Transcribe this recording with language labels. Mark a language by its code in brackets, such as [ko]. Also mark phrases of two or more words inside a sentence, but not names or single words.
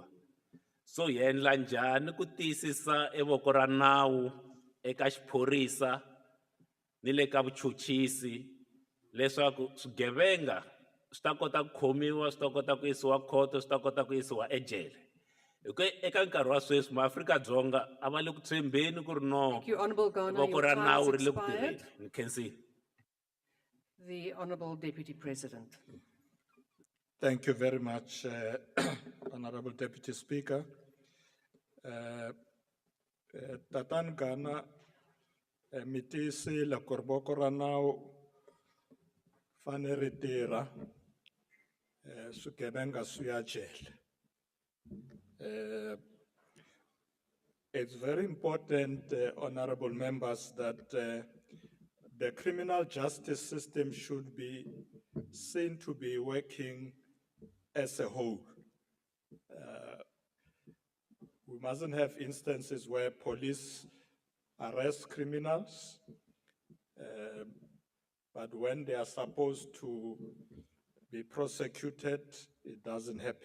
[ts] So hi endla njhani ku tiyisisa evoko ra nawu eka xiphorisa ni le ka vuchuchisi leswaku swigevenga swi ta kota ku khomiwa, swi ta kota ku yisiwa khoto, swi ta kota ku yisiwa ejele. Eka nkarhi wa sweswi maAfrika-Dzonga a va le ku tshembeni ku ri no voko ra nawu ri le ku tirheni. Ni khensi. [en] The Honourable Deputy President. Thank you very much, Honorable Deputy Speaker. Tatan Ghana, [ts] mitisi la korboko ra nawu fane ri tirha swigevenga swi ya jele. [en] It's very important, honorable members, that the criminal justice system should be seen to be working as a whole. We mustn't have instances where police arrest criminals, but when they are supposed to be prosecuted, it doesn't happen.